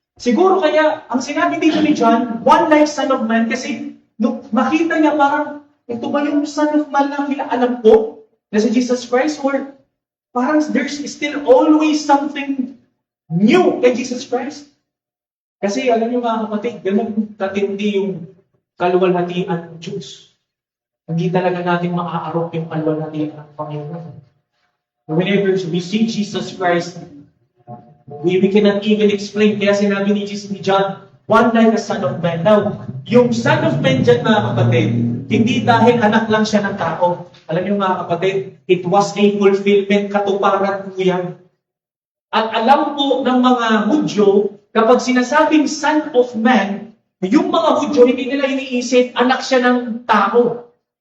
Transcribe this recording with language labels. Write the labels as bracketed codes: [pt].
[tl] Siguro kaya, ang sinabi dito ni John, [en] one like son of man, [tl] kasi makita niya parang, ito ba yung son of man na alam ko na si Jesus Christ? [en] Or parang there's still always something new kay Jesus Christ. [tl] Kasi alam niyo mga kapatid, ganun katindi yung kaluwalhatian ng Diyos. Hindi talaga natin maaarok yung kaluwalhatian ng Panginoon. [en] Whenever we see Jesus Christ, we cannot even explain. [tl] Kaya sinabi ni John, [en] one like a son of man. [tl] Now, yung son of man dyan mga kapatid, hindi dahil anak lang siya ng tao. Alam niyo mga kapatid, [en] it was a fulfillment, [tl] katuparan po yan. At alam po ng mga Hudyo, kapag sinasabing [en] son of man, [tl] yung mga Hudyo, hindi nila iniisip, anak siya ng tao.